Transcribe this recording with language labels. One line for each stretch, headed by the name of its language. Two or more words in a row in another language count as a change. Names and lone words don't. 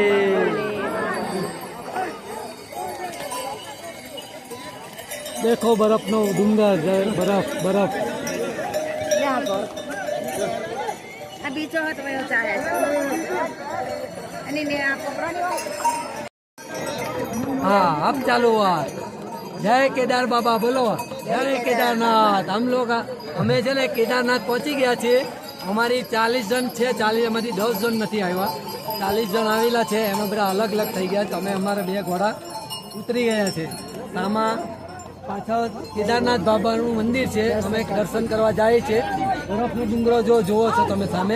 Gujarati: દેખો બરફનો ડુંગર, બરફ બરફ. આ બીજો હતો એવો ચાલે છે અને ને આ પકડો.
Hindi: हाँ अब चालू हुआ. जय केदार बाबा बोलो, जय केदारनाथ. हम लोग
Gujarati: અમે છે ને કેદારનાથ પહોંચી ગયા છીએ. અમારી 40 જણ છે, 40 એમાંથી 10 જણ નથી આવ્યા. 40 જણ આવેલા છે, એમાં બધા અલગ અલગ થઈ ગયા. તમે અમારા 2 ઘોડા ઉતરી ગયા છે. આમાં પાછળ કેદારનાથ બાબાનું મંદિર છે. અમે દર્શન કરવા જઈએ છીએ. બરફનો ડુંગરો જો જુઓ છો તમે સામે.